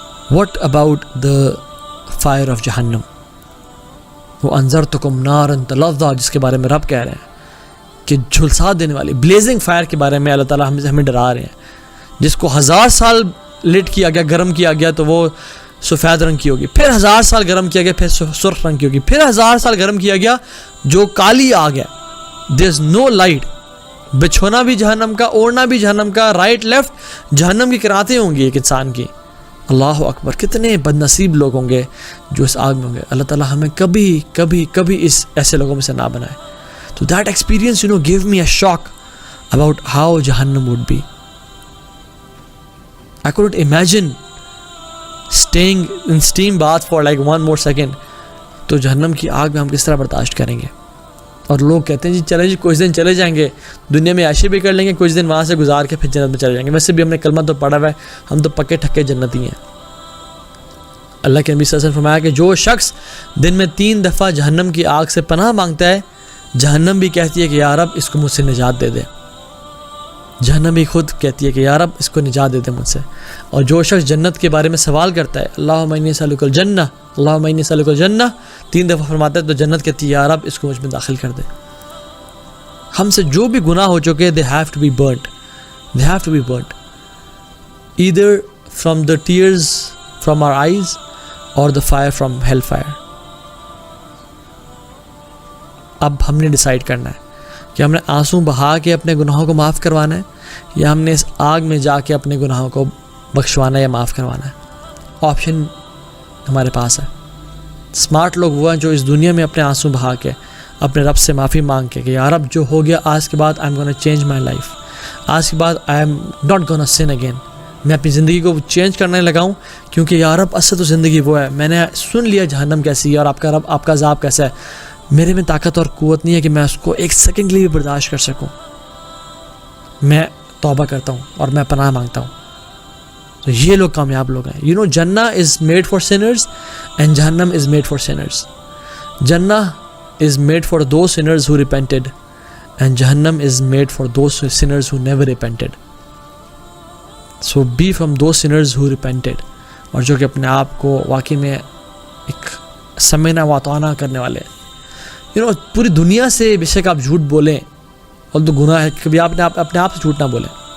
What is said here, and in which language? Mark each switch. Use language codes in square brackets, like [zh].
[ur] What about the fire of جہنم, وہ [ar] انذرتکم نارا تلظی, [ur] جس کے بارے میں رب کہہ رہے ہیں کہ جھلسا دینے والی بلیزنگ فائر کے بارے میں اللہ تعالیٰ ہمیں ڈرا رہے ہیں, جس کو 1000 سال لٹ کیا گیا, گرم کیا گیا تو وہ سفید رنگ کی ہوگی, پھر 1000 سال گرم کیا گیا پھر سرخ رنگ کی ہوگی, پھر 1000 سال گرم کیا گیا جو کالی آگ ہے. [en] There is no light. [ur] بچھونا بھی جہنم کا, اوڑھنا بھی جہنم کا, رائٹ لیفٹ جہنم کی کراتیں ہوں گی ایک انسان کی. اللہ اکبر, کتنے بد نصیب لوگ ہوں گے جو اس آگ میں ہوں گے. اللہ تعالیٰ ہمیں کبھی کبھی کبھی اس ایسے لوگوں میں سے نہ بنائے. [en] تو that experience gave me a shock about how Jahannam would be. I couldn't imagine staying in steam bath for like one more second. [ur] تو جہنم کی آگ میں ہم کس طرح برداشت کریں گے. اور لوگ کہتے ہیں جی چلے جی کچھ دن چلے جائیں گے, دنیا میں عیشی بھی کر لیں گے, کچھ دن وہاں سے گزار کے پھر جنت میں چلے جائیں گے. ویسے بھی ہم نے کلمہ تو پڑھا ہوا ہے, ہم تو پکے ٹھکے جنتی ہیں. اللہ کے نبی صلی اللہ علیہ وسلم فرمایا کہ جو شخص دن میں 3 دفعہ جہنم کی آگ سے پناہ مانگتا ہے, جہنم بھی کہتی ہے کہ یا رب اس کو مجھ سے نجات دے دے. جہنم بھی خود کہتی ہے کہ یا رب اس کو نجات دے دے مجھ سے. اور جو شخص جنت کے بارے میں سوال کرتا ہے, [ar] اللہم انی اسألک الجنہ, [ur] اللہم انی اسألک الجنہ 3 دفعہ فرماتا ہے, تو جنت کہتی ہے یا رب اس کو مجھ میں داخل کر دے. ہم سے جو بھی گناہ ہو چکے, [en] they have to be burnt. They have to be burnt. Either from the tears from our eyes or the fire from hellfire. [ur] اب ہم نے ڈیسائیڈ کرنا ہے کہ ہم نے آنسو بہا کے اپنے گناہوں کو معاف کروانا ہے, یا ہم نے اس آگ میں جا کے اپنے گناہوں کو بخشوانا یا معاف کروانا ہے. آپشن ہمارے پاس ہے. اسمارٹ لوگ وہ ہیں جو اس دنیا میں اپنے آنسو بہا کے اپنے رب سے معافی مانگ کے کہ یا رب جو ہو گیا آج کے بعد [en] I am gonna change my life, [ur] آج کے بعد [en] I am not gonna sin again, [ur] میں اپنی زندگی کو چینج کرنے لگاؤں, کیونکہ یا رب اصل تو زندگی وہ ہے, میں نے سن لیا جہنم کیسی ہے اور آپ کا رب آپ کا عذاب کیسا ہے. میرے میں طاقت اور قوت نہیں ہے کہ میں اس کو 1 سیکنڈ کے لیے بھی برداشت کر سکوں. میں توبہ کرتا ہوں اور میں پناہ مانگتا ہوں. تو یہ لوگ کامیاب لوگ ہیں. [en] جنہ is made for sinners and جہنم is made for sinners. جنہ is made for those sinners who repented and Jahannam is made for those sinners who never repented. [ur] So be from those sinners who repented, اور جو کہ اپنے آپ کو واقعی میں ایک سمعنا واطعنا کرنے والے ہیں. پوری دنیا سے بے شک آپ جھوٹ بولیں, اور تو گناہ ہے, کبھی آپ نے اپنے آپ سے جھوٹ نہ بولیں.